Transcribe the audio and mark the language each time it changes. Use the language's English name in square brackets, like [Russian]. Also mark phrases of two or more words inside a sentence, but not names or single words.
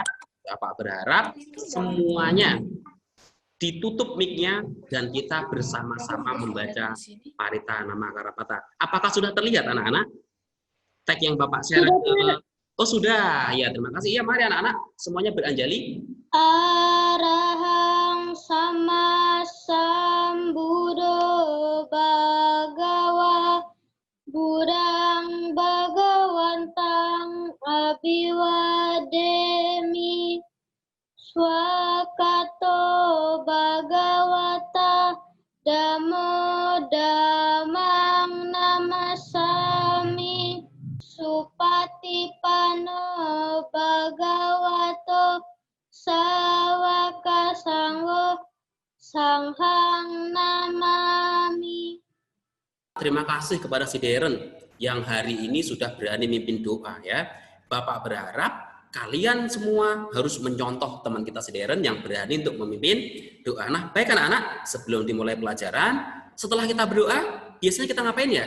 [Indonesian] Bapak berharap semuanya ditutup mic-nya dan kita bersama-sama membaca Parita Namakarapata. Apakah sudah terlihat anak-anak? Tag yang Bapak share ke... Oh sudah, ya terima kasih. Ya mari anak-anak semuanya beranjali. [Pali] Arahang sama sambuddho bhagawa Burang bhagawantang abhiwademi Swakato bhagawata dhammo dhammang namasami Supatipano bhagavato sawaka sangho sanghang namami. [Indonesian] Terima kasih kepada si Darren yang hari ini sudah berani mimpin doa ya. Bapak berharap kalian semua harus mencontoh teman kita si Darren yang berani untuk memimpin doa. Nah, baik anak-anak, sebelum dimulai pelajaran, setelah kita berdoa, biasanya kita ngapain ya?